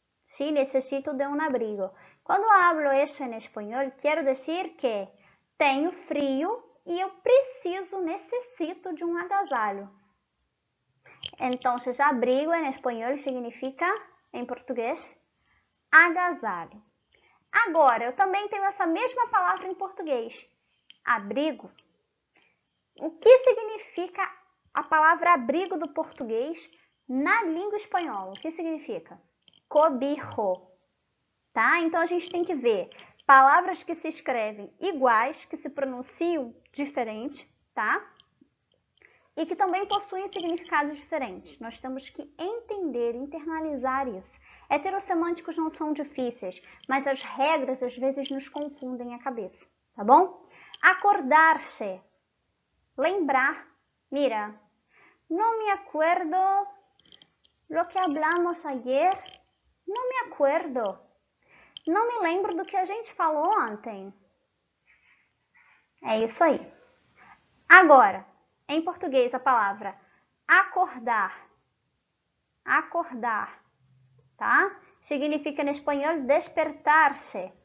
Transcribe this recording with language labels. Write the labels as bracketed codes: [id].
[es] Sí, necesito de un abrigo. Cuando hablo eso en español, quiero decir que [pt] tenho frio e eu necessito de um agasalho. Então, abrigo em espanhol significa, em português, agasalho. Agora, eu também tenho essa mesma palavra em português, abrigo. O que significa a palavra abrigo do português na língua espanhola? O que significa? Cobijo, tá? Então, a gente tem que ver palavras que se escrevem iguais, que se pronunciam diferente, tá? E que também possuem significados diferentes. Nós temos que entender, internalizar isso. Heterossemânticos não são difíceis, mas as regras às vezes nos confundem a cabeça, tá bom? Acordar-se, lembrar. [es] Mira, no me acuerdo lo que hablamos ayer. No me acuerdo. [pt] Não me lembro do que a gente falou ontem. É isso aí. Agora, em português, a palavra acordar. Acordar, tá? Significa, em espanhol, despertar-se.